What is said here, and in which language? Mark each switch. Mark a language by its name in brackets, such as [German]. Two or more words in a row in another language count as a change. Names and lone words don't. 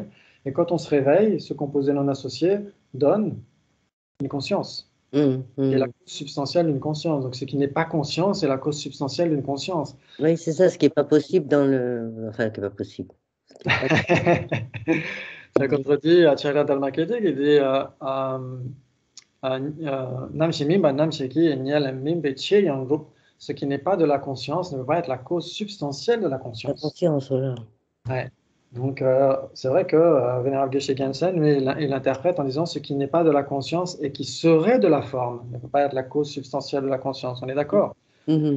[French] Et quand on se réveille, ce composé non associé donne une conscience. Et la cause substantielle d'une conscience. Donc ce qui n'est pas conscience est la cause substantielle d'une conscience. Oui, c'est ça, ce qui n'est pas possible dans le. Enfin, qui n'est pas possible. Ça contredit Acharya Dharmakirti qui dit [Tibetan] རྣམ་ཤེས་མིན་པ་རྣམ་ཤེས་ཀྱི་ཉེར་ལེན་མིན་པ་ཆེ་ཡང་རུབ. [French] Ce qui n'est pas de la conscience ne peut pas être la cause substantielle de la La conscience. conscience, voilà. Ouais. Donc, c'est vrai que Vénérable Geshe Gensen, lui, il interprète en disant ce qui n'est pas de la conscience et qui serait de la forme ne peut pas être la cause substantielle de la conscience. On est d'accord? Mhm.